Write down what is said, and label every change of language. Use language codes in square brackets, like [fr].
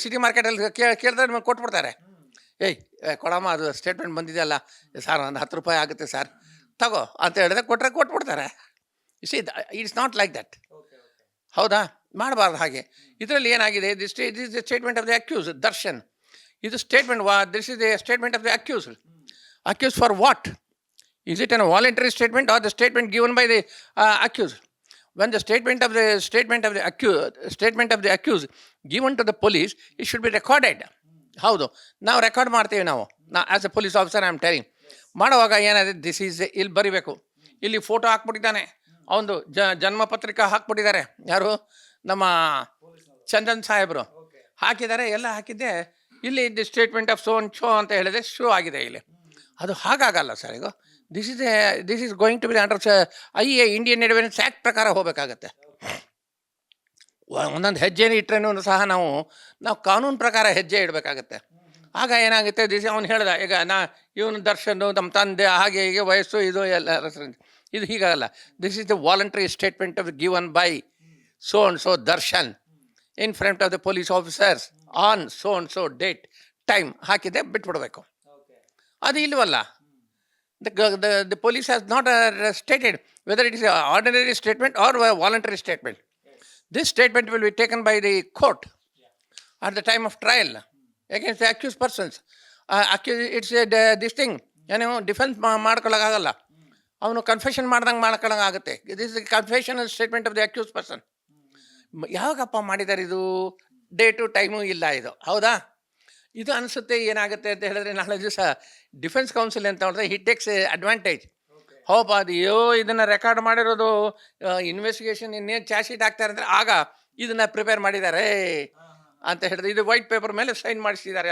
[kn] City ಮಾರ್ಕೆಟಲ್ಲಿ ಕೇಳಿದ್ರೆ ನಿಮಗೆ ಕೊಟ್ಬಿಡ್ತಾರೆ. ಏಯ್ ಕೊಡಮ್ಮ, ಅದು ಸ್ಟೇಟ್ಮೆಂಟ್ ಬಂದಿದೆಯಲ್ಲ ಸರ್, ಒಂದು 10 ರೂಪಾಯಿ ಆಗುತ್ತೆ ಸರ್, ತಗೋ ಅಂತ ಹೇಳಿದ್ರೆ ಕೊಟ್ಬಿಡ್ತಾರೆ. [en] It's not like that. [kn] ಹೌದಾ, ಮಾಡಬಾರ್ದು ಹಾಗೆ. ಇದರಲ್ಲಿ ಏನಾಗಿದೆ, [en] This is the statement of the accused Darshan. ಇದು statement, this is the statement of the accused. Accused for what? Is it a voluntary statement or the statement given by the accused? When the statement of the accused given to the police, it should be recorded. [kn] ಹೌದು, ನಾವು record ಮಾಡ್ತೀವಿ. ನಾವು [en] As a police officer I am telling. [kn] ಮಾಡುವಾಗ ಏನಾದರೆ this is ಇಲ್ಲಿ ಬರಿಬೇಕು. ಇಲ್ಲಿ photo ಹಾಕ್ಬಿಟ್ಟಿದ್ದಾನೆ, ಅವನು ಜನ್ಮ ಪತ್ರಿಕಾ ಹಾಕ್ಬಿಟ್ಟಿದ್ದಾರೆ. ಯಾರು? ನಮ್ಮ ಚಂದನ್ ಸಾಹೇಬರು ಹಾಕಿದ್ದಾರೆ. ಎಲ್ಲ ಹಾಕಿದ್ದೆ. ಇಲ್ಲಿ [en] the statement of show [kn] ಅಂತ ಹೇಳಿದೆ, ಶೋ ಆಗಿದೆ ಇಲ್ಲಿ. ಅದು ಹಾಗಾಗಲ್ಲ ಸರ್. [en] ಈಗ this is going to be under Indian evidence act [kn] ಪ್ರಕಾರ ಹೋಗಬೇಕಾಗತ್ತೆ. ಒಂದೊಂದು ಹೆಜ್ಜೆನೇ ಇಟ್ಟರೇನೂ ಸಹ ನಾವು ಕಾನೂನು ಪ್ರಕಾರ ಹೆಜ್ಜೆ ಇಡಬೇಕಾಗತ್ತೆ. ಆಗ ಏನಾಗುತ್ತೆ, ಅವನು ಹೇಳ್ದ, ಈಗ ಇವನು ದರ್ಶನ್ ನಮ್ಮ ತಂದೆ ಹಾಗೆ ಹೀಗೆ ವಯಸ್ಸು ಇದು ಎಲ್ಲ ಇದು ಹೀಗಾಗಲ್ಲ. [en] this is the voluntary statement of given by so and so Darshan in front of the police officers on so and so date time [kn] ಹಾಕಿದೆ, ಬಿಟ್ಬಿಡ್ಬೇಕು. ಅದು ಇಲ್ವಲ್ಲ. [en] The police has not stated whether it is an ordinary statement or a voluntary statement. This statement will be taken by the court at the time of trial against the accused persons. It's this thing, [kn] defence ಮಾಡ್ಕೊಳ್ಳೋಕ್ಕಾಗಲ್ಲ. ಅವನು confession ಮಾಡ್ಕೊಳ್ಳೋಂಗಾಗುತ್ತೆ. [en] This is confessional statement of the accused person. [kn] ಯಾವಾಗಪ್ಪ ಮಾಡಿದ್ದಾರೆ ಇದು? Date time ಇಲ್ಲ ಇದು. ಹೌದಾ? ಇದು ಅನಿಸುತ್ತೆ ಏನಾಗುತ್ತೆ ಅಂತ ಹೇಳಿದ್ರೆ, ನಾಳೆ ದಿವಸ ಡಿಫೆನ್ಸ್ ಕೌನ್ಸಿಲ್ ಅಂತ ಹೇಳಿದ್ರೆ [en] He takes advantage. [kn] ಹೌಪ, ಅದು ಇದನ್ನು ರೆಕಾರ್ಡ್ ಮಾಡಿರೋದು ಇನ್ವೆಸ್ಟಿಗೇಷನ್ ಇನ್ನೇನು ಚಾರ್ಜ್ ಶೀಟ್ ಆಗ್ತಾರೆ ಅಂದರೆ ಆಗ ಇದನ್ನು ಪ್ರಿಪೇರ್ ಮಾಡಿದ್ದಾರೆ ಅಂತ ಹೇಳಿದ್ರೆ, ಇದು ವೈಟ್ ಪೇಪರ್ ಮೇಲೆ ಸೈನ್ ಮಾಡಿಸಿದ್ದಾರೆ.